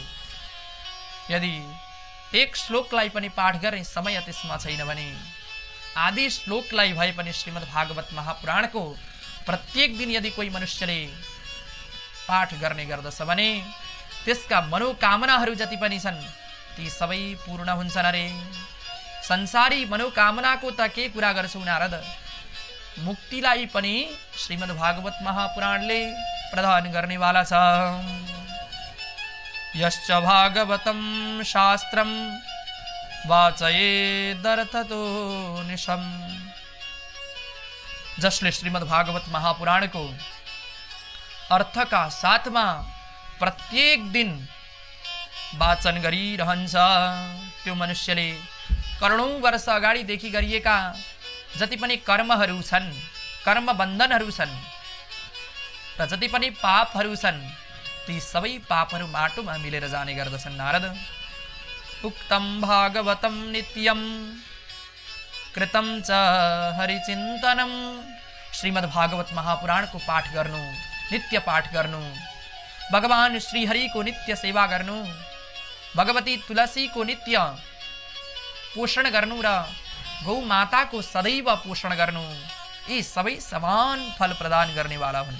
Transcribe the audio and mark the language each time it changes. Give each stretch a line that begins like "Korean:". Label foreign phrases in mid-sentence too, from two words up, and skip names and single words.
Nepali: यदि एक श्लोकलाई पनि पाठ गर्ने समय त्यसमा छैन भने आदि श्लोकलाई भए पनि श्रीमद् भागवत महापुराणको प्रत्येक दिन यदि कोही मनुष्यले पाठ गर्ने गर्दछ भने त्यसका मनोकामनाहरू जति पनि छन् ती सबै पूर्ण हुन्छन् अरे। संसारी मनोकामनाको त के कुरा गर्छौ नारद, मुक्तिलाई पनि श्रीमद् भागवत महापुराणले प्रदान गर्नेवाला छ।
Sanskrit: यश्च भागवतं शास्त्रं वाचयेदर्थतो निशम्,
Nepali: जसले श्रीमद् भागवत महापुराणको अर्थका साथमा प्रत्येक दिन वाचन गरिरहन्छ त्यो मनुष्यले करोडौं वर्ष अगाडिदेखि गरिएका जति पनि कर्महरू छन्, कर्म बन्धनहरू छन् र जति पनि पापहरू छन् ती सबै पापहरू माटोमा मिलेर जाने गर्दछन्। नारद,
Sanskrit: उक्तं भागवतं नित्यं कृतं च हरिचिन्तनं,
Nepali: श्रीमद् भागवत महापुराणको पाठ गर्नु, नित्य पाठ गर्नु, भगवान श्रीहरिको नित्य सेवा गर्नु, भगवती तुलसीको नित्य पोषण गर्नु र गौ माताको सदैव पोषण गर्नु, यी सबै समान फल प्रदान गर्नेवाला हुन्।